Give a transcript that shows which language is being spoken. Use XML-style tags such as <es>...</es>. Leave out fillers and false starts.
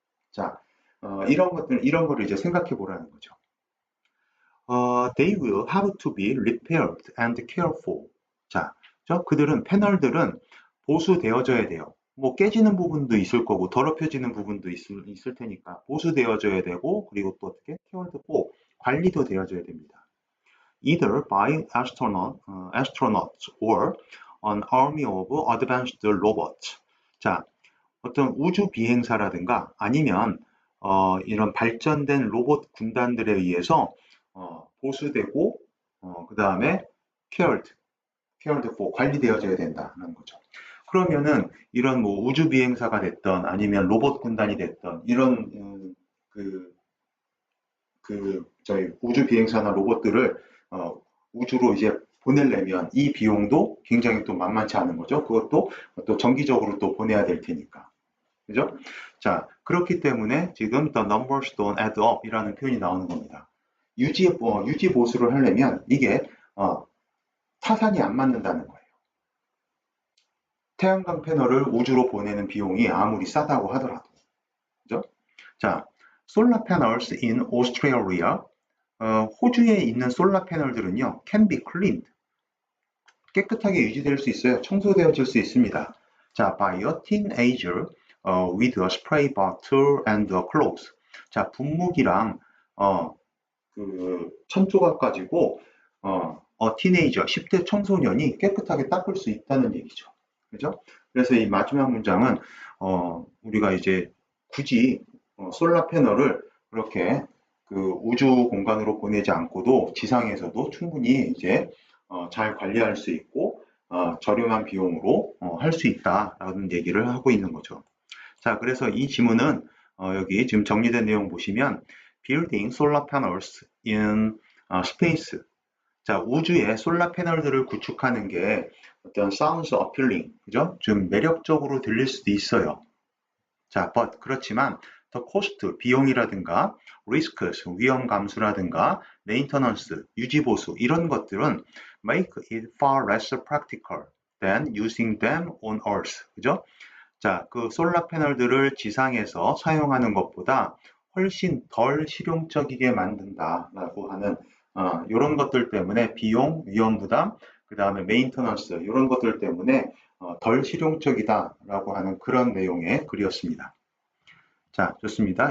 <ko>자, 이런 거를 이제 생각해 보라는 거죠.</ko> <en>They will have to be repaired and cared for.</en> <ko>자, 패널들은 보수되어져야 돼요. 뭐 깨지는 부분도 있을 거고 더럽혀지는 부분도 있을 테니까 보수되어져야 되고 그리고 또 어떻게</ko> <en>cared for</en> <ko>관리도 되어져야 됩니다.</ko> <en>Either by astronauts or an army of advanced robots.</en> <ko>자, 어떤 우주 비행사라든가 아니면 이런 발전된 로봇 군단들에 의해서 보수되고 그 다음에</ko> <en>cared for</en> <ko>관리되어져야 된다는 거죠. 그러면은 이런 뭐 우주 비행사가 됐던 아니면 로봇 군단이 됐던 이런 저희 우주 비행사나 로봇들을 우주로 이제 보내려면 이 비용도 굉장히 또 만만치 않은 거죠. 그것도 또 정기적으로 또 보내야 될 테니까. 그죠? 자, 그렇기 때문에 지금</ko> <en>the numbers don't add up</en> <ko>이라는 표현이 나오는 겁니다. 유지 보수를 하려면 이게 타산이 안 맞는다는 거예요. 태양광 패널을 우주로 보내는 비용이 아무리 싸다고 하더라도. 그죠? 자,</ko> <en>solar panels in Australia.</en> <ko>호주에 있는 솔라 패널들은요,</ko> <en>can be cleaned.</en> <ko>깨끗하게 유지될 수 있어요. 청소되어질 수 있습니다.</ko> <en>자, by a teenager with a spray bottle and a cloth.</en> <ko>자, 분무기랑 그 천조각 가지고 티네이저 10대 청소년이 깨끗하게 닦을 수 있다는 얘기죠. 그죠? 그래서 이 마지막 문장은 우리가 이제 굳이 솔라 패널을 그렇게 그 우주 공간으로 보내지 않고도 지상에서도 충분히 이제 잘 관리할 수 있고 저렴한 비용으로 할 수 있다라는 얘기를 하고 있는 거죠. 자, 그래서 이 지문은 여기 지금 정리된 내용 보시면</ko> <en>building solar panels in space.</en> <ko>자, 우주에 솔라 패널들을 구축하는 게 어떤</ko> <en>sounds appealing,</en> <ko>그죠? 좀 매력적으로 들릴 수도 있어요. 자,</ko> <en>but</en> <ko>그렇지만</ko> <en>the cost,</en> <ko>비용이라든가</ko> <en>risks,</en> <ko>위험 감수라든가</ko> <en>maintenance,</en> <ko>유지 보수 이런 것들은</ko> <en>make it far less practical than using them on Earth.</en> <ko>그죠? 자, 그 솔라 패널들을 지상에서 사용하는 것보다 훨씬 덜 실용적이게 만든다라고 하는 이런 것들 때문에 비용, 위험 부담, 그 다음에 메인터넌스 이런 것들 때문에 덜 실용적이다라고 하는 그런 내용의 글이었습니다. 자, 좋습니다.</ko>